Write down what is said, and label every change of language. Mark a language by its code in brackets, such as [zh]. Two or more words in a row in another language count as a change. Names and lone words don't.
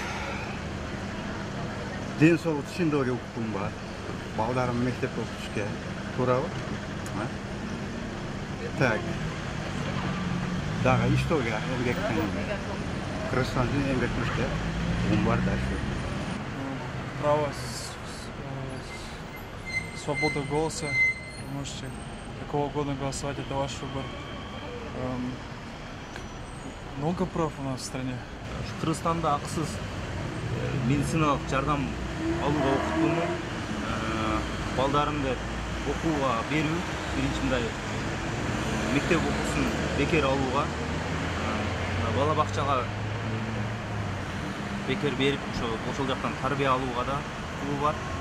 [ky] Ден соолук ишиндеги укугум бар. Балдарым мектепке окутушка туурабы? Так. Дагы иштөөгө эмгектен Кыргызстан үчүн эмгек кылышка укугум бар да. [ru] Право свобода голоса. Вы можете какого угодно голосовать, это ваш выбор. Много прав у нас в стране. [ky] Кыргызстанда акысыз медициналык жардам алууга окутууну, балдарымды окууга берүү, биринчи мындай мектеп окуусун бекер алууга, бала бакчага бекер берип, ошол жактан тарбия алууга да укугу бар.